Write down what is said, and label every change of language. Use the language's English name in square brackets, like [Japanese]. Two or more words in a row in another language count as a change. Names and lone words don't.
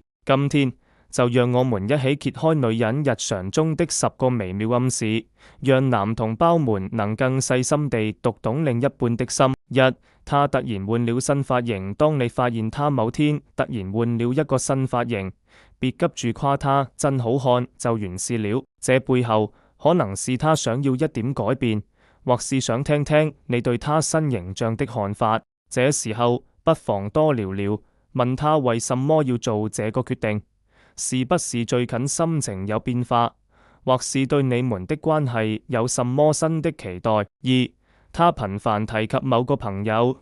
[Chinese] 今天就讓我們一起揭開女人日常中的10個微妙暗示，讓男同胞們能更細心地讀懂另一半的心。一、他突然換了新髮型。當你發現他某天突然換了一個新髮型，別急住誇他真好看就完事了，這背後可能是他想要一點改變，或是想聽聽你對他新形象的看法。這時候不妨多聊聊，問他為什麼要做這個決定，是不是最近心情有變化，或是對你們的關係有什麼新的期待。二、他頻繁提及某個朋友。